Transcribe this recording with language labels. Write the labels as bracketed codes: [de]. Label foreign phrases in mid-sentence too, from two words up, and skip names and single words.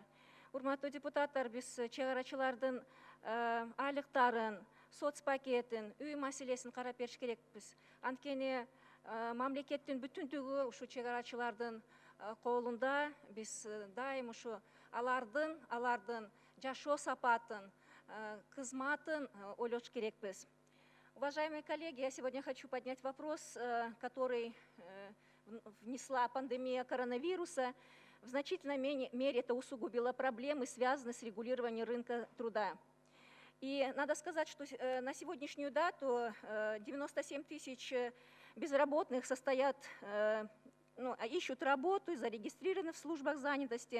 [ky] Урматтуу депутаттар, биз чек арачылардын айлыктарын, соц пакетин, үй маселесин карап бериш керекпиз. Анткени мамлекеттин бүтүндүгү ушу чек арачылардын колунда. Биз дайым ушу алардын жашоо сапатын, кызматын ойлош керекпиз. [ru] Уважаемые коллеги, я сегодня хочу поднять вопрос, который внесла пандемия коронавируса. В значительной мере это усугубило проблемы, связанные с регулированием рынка труда. И надо сказать, что на сегодняшнюю дату 97 тысяч безработных ищут работу и зарегистрированы в службах занятости.